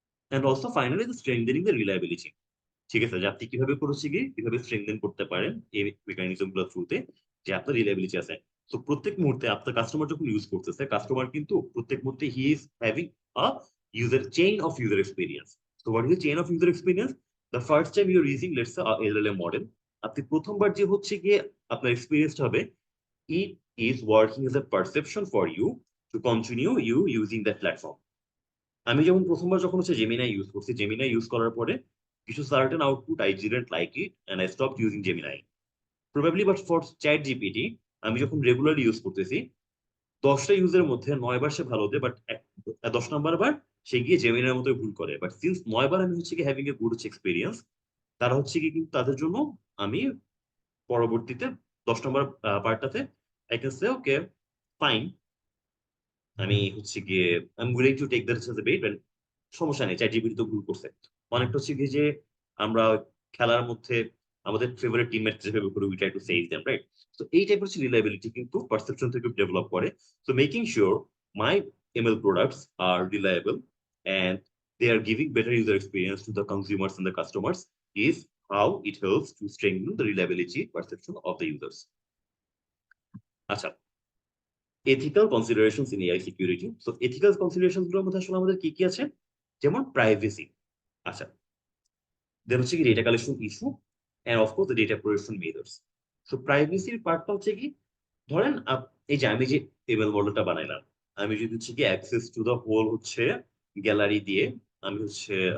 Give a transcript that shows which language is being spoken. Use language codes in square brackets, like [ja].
[en] And also finally the strengthening the reliability. [bn] ঠিক আছে, যে আপনি কিভাবে করেছে গিয়ে কিভাবে স্ট্রেংথেন করতে পারেন এই মেকানিজম গুলোর থ্রুতে, যে আপনার রিলায়েবিলিটি আছে। তো প্রত্যেক মুহূর্তে আপনার কাস্টমার যখন ইউজ করতেছে, কাস্টমার কিন্তু প্রত্যেক মুহূর্তে [en] He is having a user chain of user experience. So what is the chain of user experience? The first time you are using, let's say, a LLM model, [bn] আপনি প্রথমবার যে হচ্ছে গিয়ে আপনার এক্সপিরিয়েন্সটা হবে, [en] it is working as a perception for you to continue you using that platform. [bn] আমি যখন প্রথমবার যখন হচ্ছে জেমিনাই ইউজ করছি, জেমিনাই ইউজ করার পরে কিছু certain output [en] I didn't like it and I stopped using Gemini probably. [bn] But for chat GPT আমি যখন রেগুলারলি ইউজ করতেছি, 10টা ইউজের মধ্যে 9বার সে ভালো দেয়, বাট 10 নম্বর বার সে গিয়ে জেমিনার মতো ভুল করে। বাট সিন্স 9বার আমি হচ্ছে কি হ্যাভিং এ গুড এক্সপিরিয়েন্স, তারা হচ্ছে কি কিন্তু তাদের জন্য আমি পরবর্তীতে 10 নম্বর পার্টটাতে [en] I can say okay fine, [bn] আমি হচ্ছে গিয়ে [en] I am willing to take that as a bet, [bn] সমস্যা নেই, চ্যাট জিপিটি তো ভুল করছে। অনেকটা হচ্ছে কি যে আমরা খেলার মধ্যে আমাদের ফেভারিট টিমমেট যেভাবে করে [en] We try to save them, right? [bn] So এই টাইপের হচ্ছে রিলায়েবিলিটি কিন্তু পারসেপশন থেকে ডেভেলপ করে। [en] So making sure my ML products are reliable and they are giving better user experience to the consumers and the customers is how it helps to strengthen the reliability perception of the users. [bn] আচ্ছা, ethical considerations in AI security. So ethical considerations গুলোর মধ্যে আসলে আমাদের কি কি আছে? যেমন privacy, আচ্ছা, দেন হচ্ছে কি data collection issue, [en] And of course the data protection measures. [bn] So প্রাইভেসির পার্টটা হচ্ছে কি, ধরেন এই যে আমি যে এমএল মডেলটা বানাইলাম, আমি যদি হচ্ছে কি অ্যাক্সেস টু দ্য হোল হচ্ছে গ্যালারি দিয়ে আমি হচ্ছে